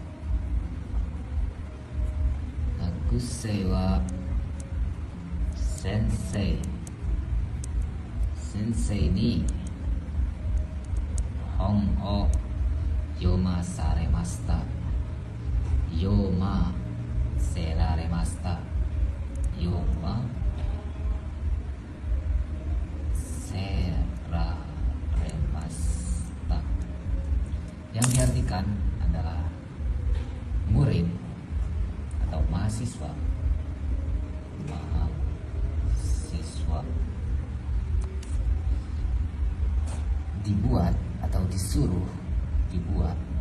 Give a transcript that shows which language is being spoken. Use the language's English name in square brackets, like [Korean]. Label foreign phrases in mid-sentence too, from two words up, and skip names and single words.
[Japanese] は先生に本を読まされました。読ませられました。読ませられました。 [Indonesian] Yang diartikan adalah murid atau mahasiswa dibuat atau disuruh dibuat